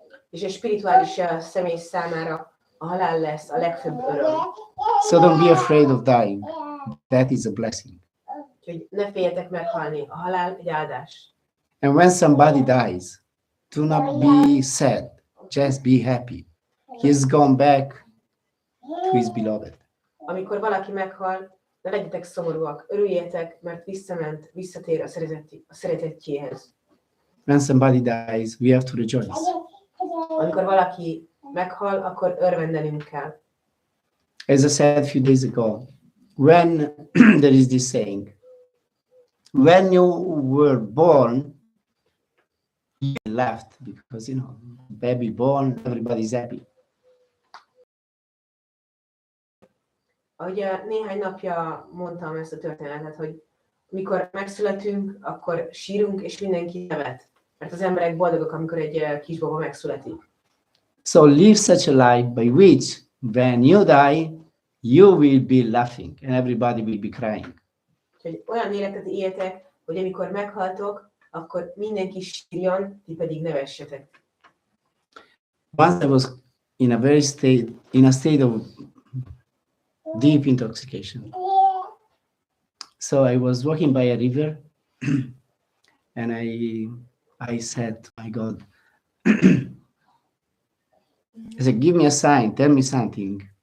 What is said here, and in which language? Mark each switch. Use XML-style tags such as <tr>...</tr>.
<hu>És a spirituális személy számára a halál lesz a legfőbb öröm.</hu> <en>So don't be afraid of dying. That is a blessing.</en> <hu>Úgyhogy ne féljetek meghalni. A halál egy áldás.</hu> <en>And when somebody dies, do not be sad. Just be happy. He has gone back to his beloved.</en> <hu>Amikor valaki meghal, ne legyetek szomorúak, örüljetek, mert visszatér a szeretettjéhez.</hu> <en>When somebody dies, we have to rejoice.</en> <hu>Amikor valaki meghal, akkor örvendenünk kell.</hu> <en>As I said a few days ago, when there is this saying, when you were born, you laughed because, you know, baby born, everybody's happy.</en> <hu>Ahogy néhány napja mondtam ezt a történetet, hogy mikor megszületünk, akkor sírunk, és mindenki nevet. Mert az emberek boldogok, amikor egy kisbaba megszületik.</hu> <en>So live such a life by which, when you die, you will be laughing and everybody will be crying.</en> <hu>Úgyhogy olyan életet éltek, hogy amikor meghaltok, akkor mindenki sírjon, ti pedig nevessetek.</hu> <en>Once I was in a state of deep intoxication. So I was walking by a river and I said, my God, I said, give me a sign, tell me something.</en>